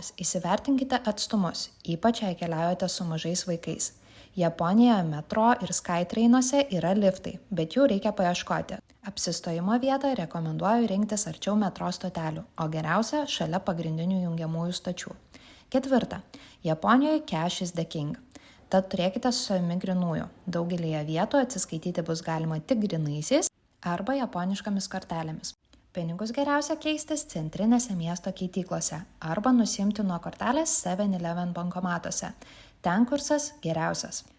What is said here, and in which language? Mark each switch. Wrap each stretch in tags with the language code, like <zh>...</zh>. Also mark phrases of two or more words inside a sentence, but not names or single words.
<lt>Įsivertinkite atstumus, ypač jei keliaujate su mažais vaikais. Japonijoje metro ir Skytrainuose yra liftai, bet jų reikia paieškoti. Apsistojimo vietą rekomenduoju rinktis arčiau metro stotelių, o geriausia šalia pagrindinių jungiamųjų stočių. 4.</lt> <en>Japonijoje cash is the king.</en> <lt>Tad turėkite su savimi grynųjų. Daugelėje vietų atsiskaityti bus galima tik grynaisiais arba japoniškomis kortelėmis. Pinigus geriausia keistis centrinėse miesto keityklose arba nusiimti nuo kortelės 7-Eleven bankomatuose. Ten kursas geriausias. 5.</lt>